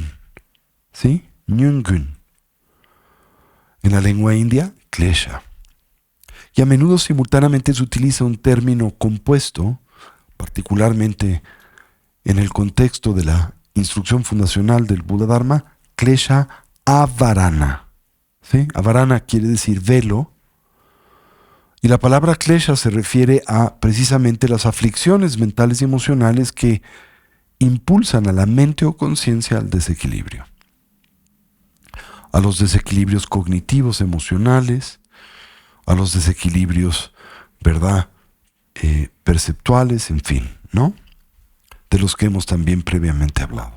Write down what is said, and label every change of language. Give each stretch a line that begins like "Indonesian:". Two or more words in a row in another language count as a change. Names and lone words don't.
Spanish: ¿Sí? Nyungun. En la lengua india, klesha. Y a menudo simultáneamente se utiliza un término compuesto, particularmente en el contexto de la instrucción fundacional del Buda Dharma,
Sanskrit: klesha avarana.
Spanish: ¿Sí? Avarana quiere decir velo, y la palabra klesha se refiere a precisamente las aflicciones mentales y emocionales que impulsan a la mente o conciencia al desequilibrio, a los desequilibrios cognitivos, emocionales, a los desequilibrios, ¿verdad?, perceptuales, en fin, ¿no?, de los que hemos también previamente hablado.